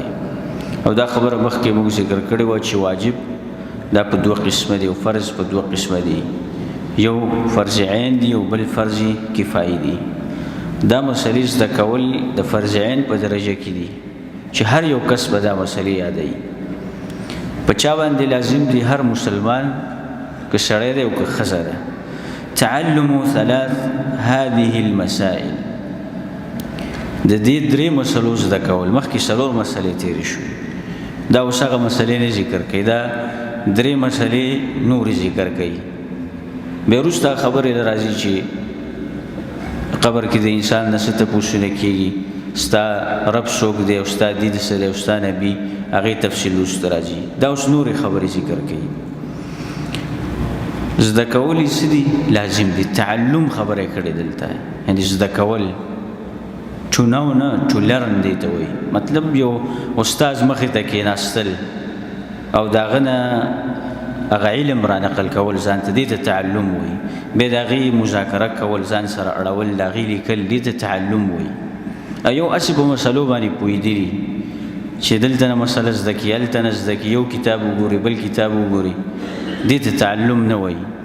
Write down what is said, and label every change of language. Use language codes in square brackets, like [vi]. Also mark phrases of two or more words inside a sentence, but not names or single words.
[ps] او دا خبره مخکې موږ ذکر کړې وه چې واجب دا په دوه قسمه دی او فرض په دوه قسمه دی، یو فرض عین دی او بل فرض کفایي دی. دا مسلې زده کول د فرض عین په درجه کې دي چې هر یو کس به دا مسلې یادوي. په چا باندې لازم دی؟ هر مسلمان، که سړی دی او که ښځه ده. [ar] تعلم ثلاث هذه المسائل، [ps] د دې درې مسلو زده کول. مخکې څلور مسلې تېرې شوې، دا اوس هغه مسلې نه ذکر کوي، دا درې مسلې نورې ذکر کوي. بیا وروسته خبرې راځي چې قبر کې د انسان نه څه تپوسونه کېږي، ستا رب څوک دی او ستا دین څه دی او ستا نبي، هغې تفصیل وروسته راځي. دا اوس نورې خبرې ذکر کوي. زده کول یې څه دي؟ لازم دي. تعلم خبره یې کړې دلته، یعنې زده کول. [en] to know [ps] نه [en] to learn [ps] دی ته وایي. مطلب یو استاذ مخې ته کېناستل او د هغه نه هغه علم را نقل کول ځان ته، دې ته تعلم وایي. بیا د هغې مذاکره کول، ځان سره اړول، د هغې لیکل، دې ته تعلم وایي. یو هسې په مسلو باندې پوهېدلي چې دلته نه مسله زده کړي، هلته نه زده کړي، یو کتاب وګوري بل کتاب وګوري، دې ته تعلم نه وایي.